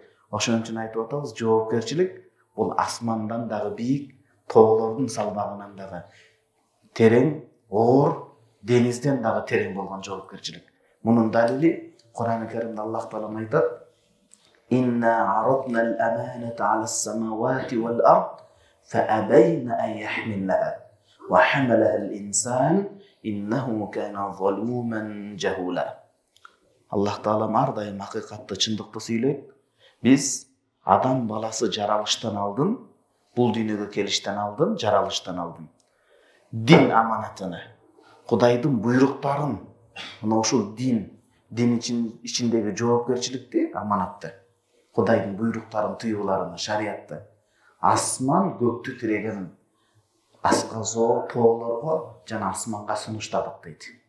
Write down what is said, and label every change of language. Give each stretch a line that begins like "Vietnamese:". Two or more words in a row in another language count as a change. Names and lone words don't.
Kyrgyz: Ошон үчүн айтып атабыз, жоопкерчилик бул асмандан дагы бийик, тоолордун салбагынан дагы терең, оор, денизден дагы терең болгон жоопкерчилик. Мунун далили Кур'ан-ы Каримде Аллах Таалам айтат:
Arabic: "إنا عرضنا الأمانة على السماوات والأرض، فأبين أن يحملنها، وحملها الإنسان، إنه كان ظلوما جهولا."
Kyrgyz: Аллах Таалам ар дайым акыйкатты, чындыкты сүйлөйт. Биз адам баласы жаралыштан алдын, бул дүйнөгө келиштен алдын, жаралыштан алдын дин аманатыны, Кудайдын буйруктарын, мына ушул дин ичиндеги жоопкерчиликти, аманатты, Кудайдын буйруктарын, тыюуларын, шариятты асман көктү тиреген асказоо тоолорго жана асманга сунуштадык дейт.